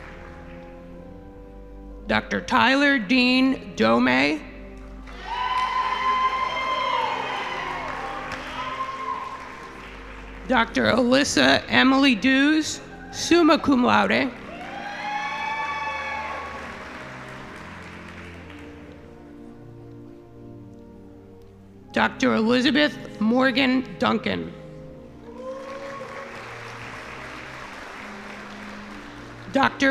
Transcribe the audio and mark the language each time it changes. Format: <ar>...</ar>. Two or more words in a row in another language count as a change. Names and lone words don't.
<en>Dr. Tyler Dean Dome. Dr. Alyssa Emily Dews,</en> <la>summa cum laude.</la> <en>Dr. Elizabeth Morgan Duncan. Dr.</en>